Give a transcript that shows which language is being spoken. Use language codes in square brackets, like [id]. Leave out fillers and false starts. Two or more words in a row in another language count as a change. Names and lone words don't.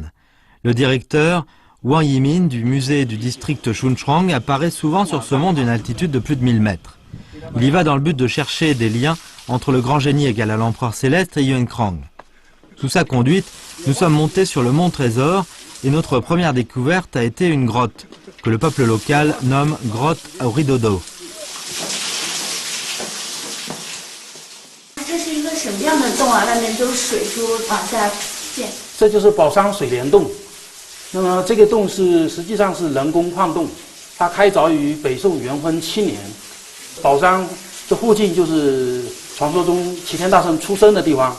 [fr] Le directeur, Wang Yimin, du musée du district Chuncheong, apparaît souvent sur ce mont d'une altitude de plus de 1000 mètres. Il y va dans le but de chercher des liens entre le grand génie égal à l'empereur céleste et Yuankrang. Sous sa conduite, nous sommes montés sur le mont Trésor et notre première découverte a été une grotte, que le peuple local nomme grotte Auridodo. [zh] 这就是宝山水帘洞。那么这个洞实际上是人工矿洞，它开凿于北宋元丰7年。宝山这附近就是传说中齐天大圣出生的地方。